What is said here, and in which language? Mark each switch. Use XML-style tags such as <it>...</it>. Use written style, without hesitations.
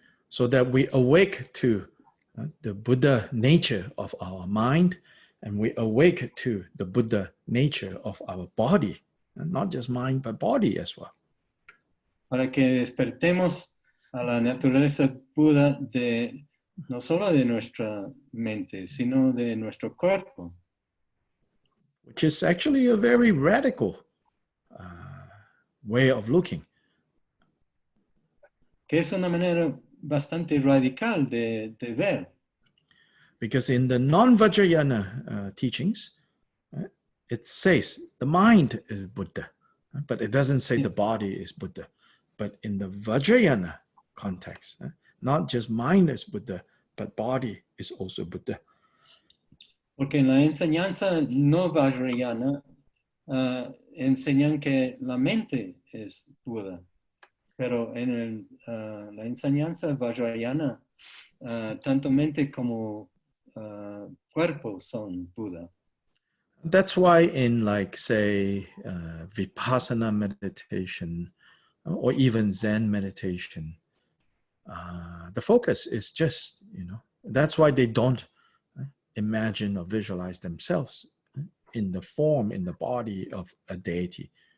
<en>So that we awake to the Buddha nature of our mind, and we awake to the Buddha nature of our body, and not just mind, but body as well.</en> <es>Para que despertemos a la naturaleza Buda no solo de nuestra mente, sino de nuestro cuerpo.</es> <en>Which is actually a very radical way of looking.</en> <es>Que es una manera bastante radical de ver.</es> <en>Because in the non-Vajrayana teachings, it says the mind is Buddha, but it doesn't say the body is Buddha. But in the Vajrayana context, not just mind is Buddha, but body is also Buddha.</en> <es>Porque en la enseñanza no vajrayana enseñan que la mente es Buda. Pero en la enseñanza vajrayana, tanto mente como cuerpo son Buda.</es> <en>That's why in like, say, Vipassana meditation, or even Zen meditation, the focus is just, that's why they don't imagine or visualize themselves in the form, in the body of a deity.</en>